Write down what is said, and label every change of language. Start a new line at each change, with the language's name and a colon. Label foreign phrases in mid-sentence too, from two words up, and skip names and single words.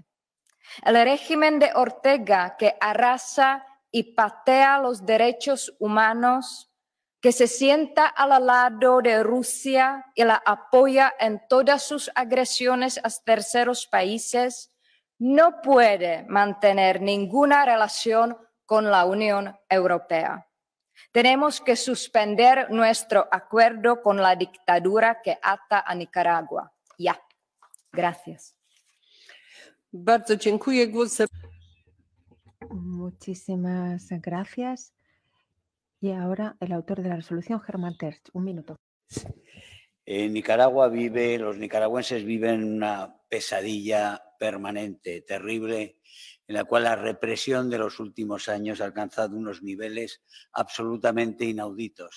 Spanish: El régimen de Ortega, que arrasa y patea los derechos humanos, que se sienta al lado de Rusia y la apoya en todas sus agresiones a terceros países, no puede mantener ninguna relación con la Unión Europea. Tenemos que suspender nuestro acuerdo con la dictadura que ata a Nicaragua. Ya. Gracias.
Polish: Bardzo dziękuję. Głos.
Spanish: Muchísimas gracias. Y ahora el autor de la resolución, Germán Terch. Un minuto. En Nicaragua los nicaragüenses viven una pesadilla permanente, terrible, en la cual la represión de los últimos años ha alcanzado unos niveles absolutamente inauditos.